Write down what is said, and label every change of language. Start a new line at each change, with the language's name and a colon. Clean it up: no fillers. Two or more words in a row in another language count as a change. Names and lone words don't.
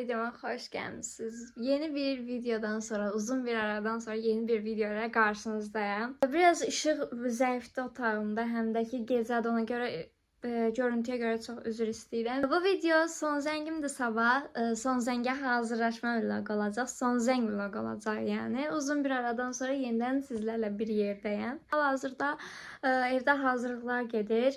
Turkish: kanalıma hoş gelmişsiniz. Yeni bir videodan sonra, uzun bir aradan sonra yeni bir videoyla karşınızdayım.
Azerbaijani: Biraz ışık zəifdə otağımda, həm də ki gecədə, ona görə görüntüyə görə çox üzr istəyirəm. Bu video son zəngimdir sabah. Son zəngə hazırlaşma vlog olacaq. Son zəng vlog olacaq yəni. Uzun bir aradan sonra yenidən sizlərlə bir yerdəyəm. Hal-hazırda evdə hazırlıqlar gedir.